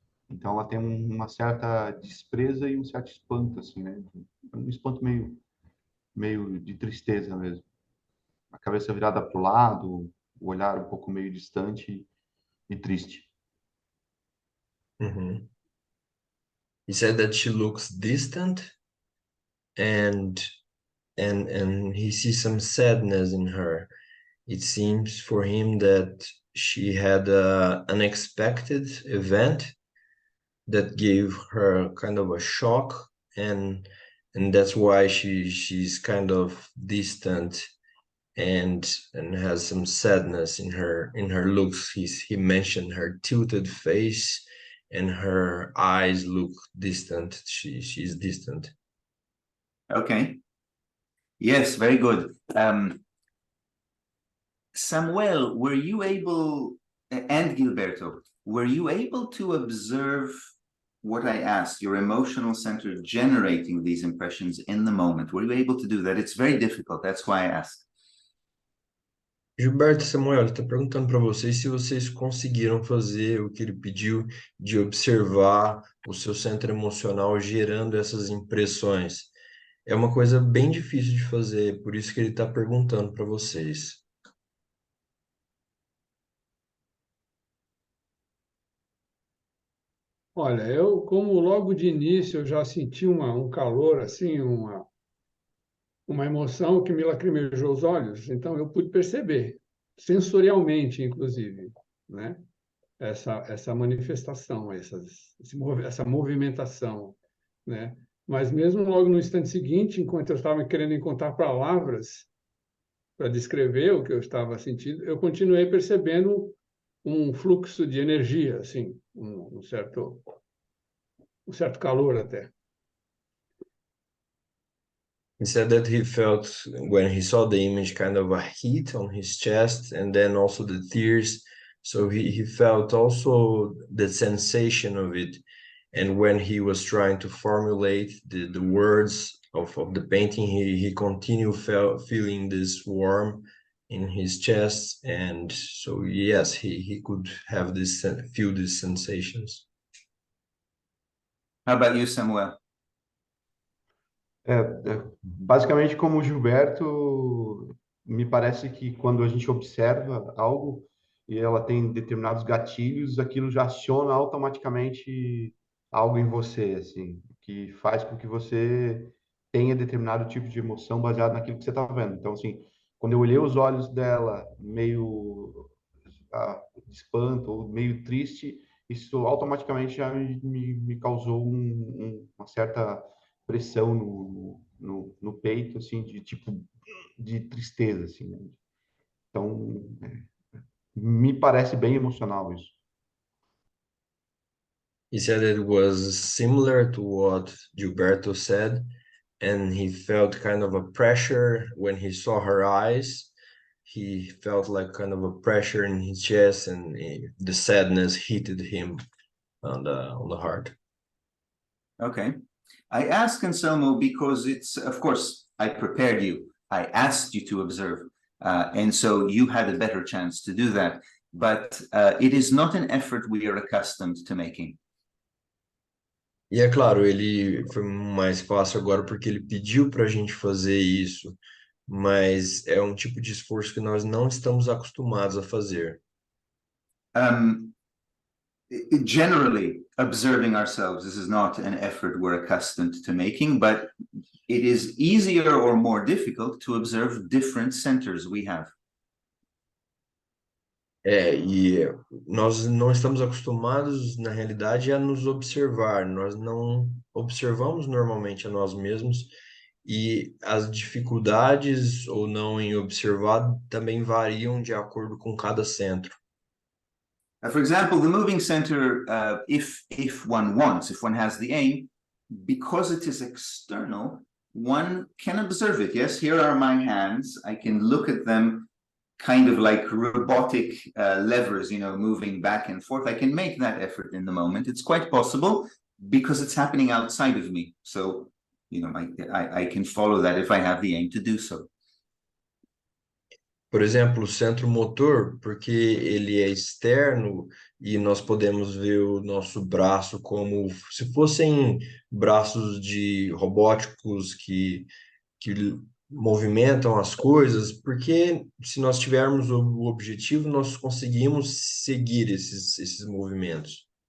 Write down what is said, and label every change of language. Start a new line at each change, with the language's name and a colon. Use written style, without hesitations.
Portuguese: Então ela tem uma certa despreza e um certo espanto, assim, né? Um espanto meio de tristeza mesmo. A cabeça virada para o lado, o olhar um pouco meio distante e triste. Uhum.
English: He said that she looks distant and he sees some sadness in her. It seems for him that she had an unexpected event that gave her kind of a shock, and that's why she's kind of distant and has some sadness in her looks. He mentioned her tilted face and her eyes look distant. She's distant. Okay. Yes, very good. Samuel, were you able, and Gilberto, were you able to observe what I asked, your emotional center generating these impressions in the moment? Were you able to do that? It's very difficult. That's why I asked.
Portuguese: Gilberto, Samuel está perguntando para vocês se vocês conseguiram fazer o que ele pediu de observar o seu centro emocional gerando essas impressões. É uma coisa bem difícil de fazer, por isso que ele está perguntando para vocês. Olha, eu, como logo de início eu já senti um calor, assim, uma emoção que me lacrimejou os olhos, então eu pude perceber, sensorialmente, inclusive, né? Essa manifestação, essa movimentação, né? Mas mesmo logo no instante seguinte, enquanto eu estava querendo encontrar palavras para descrever o que eu estava sentindo, eu continuei percebendo um fluxo de energia, assim, um certo calor até.
English: He said that he felt when he saw the image kind of a heat on his chest and then also the tears. So he felt also the sensation of it. And when he was trying to formulate the words of the painting, he continued feeling this warm in his chest. And so, yes, he could have this, feel these sensations. How about you, Samuel?
Portuguese: Basicamente, como o Gilberto, me parece que quando a gente observa algo e ela tem determinados gatilhos, aquilo já aciona automaticamente algo em você, assim, que faz com que você tenha determinado tipo de emoção baseado naquilo que você está vendo. Então, assim, quando eu olhei os olhos dela meio de espanto ou meio triste, isso automaticamente já me causou uma certa pressão no peito, assim, de tipo de tristeza, assim, né? Então, me parece bem emocional isso.
English: He said it was similar to what Gilberto said, and he felt kind of a pressure when he saw her eyes. He felt like kind of a pressure in his chest, and the sadness hit him on the heart. Okay. I ask Anselmo because it's, of course, I prepared you. I asked you to observe. And so you had a better chance to do that. But it is not an effort we are accustomed to making.
Portuguese: E é claro, ele foi mais fácil agora porque ele pediu para a gente fazer isso, mas é um tipo de esforço que nós não estamos acostumados a fazer.
English: Generally, observing ourselves, this is not an effort we're accustomed to making, but it is easier or more difficult to observe different centers we have.
Portuguese: E nós não estamos acostumados, na realidade, a nos observar. Nós não observamos normalmente a nós mesmos e as dificuldades ou não em observar também variam de acordo com cada centro.
English: For example, the moving center, if one wants, if one has the aim, because it is external, one can observe it. Yes, here are my hands. I can look at them kind of like robotic levers, you know, moving back and forth. I can make that effort in the moment. It's quite possible because it's happening outside of me. So, you know, I can follow that if I have the aim to do so.
Portuguese: Por exemplo, o centro motor, porque ele é externo e nós podemos ver o nosso braço como se fossem braços de robóticos que movimentam as coisas, porque se nós tivermos o objetivo, nós conseguimos seguir esses movimentos.